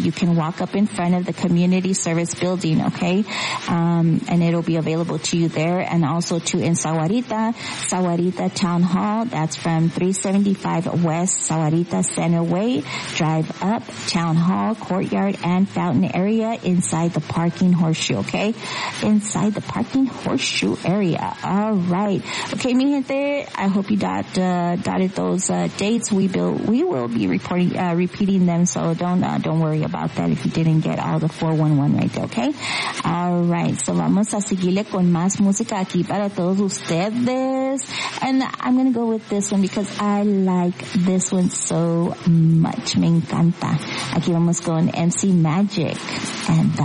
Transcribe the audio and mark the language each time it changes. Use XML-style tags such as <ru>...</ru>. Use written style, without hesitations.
<en>You can walk up in front of the community service building, okay, and it'll be available to you there, and also to in Sahuarita Town Hall, that's from 375 West Sahuarita Center Way, drive up Town Hall, courtyard and fountain area inside the parking horseshoe, okay, inside the parking horseshoe area. All right, okay,</en> <es>mi gente,</es> <en>I hope you dotted those dates. We will be reporting, repeating them, so don't worry about that if you didn't get all the 411 right there, okay? All right, so</en> <es>vamos a seguirle con más música aquí para todos ustedes.</es> <en>And I'm going to go with this one because I like this one so much.</en> <es>Me encanta. Aquí vamos con</es> <en>MC Magic and that.</en>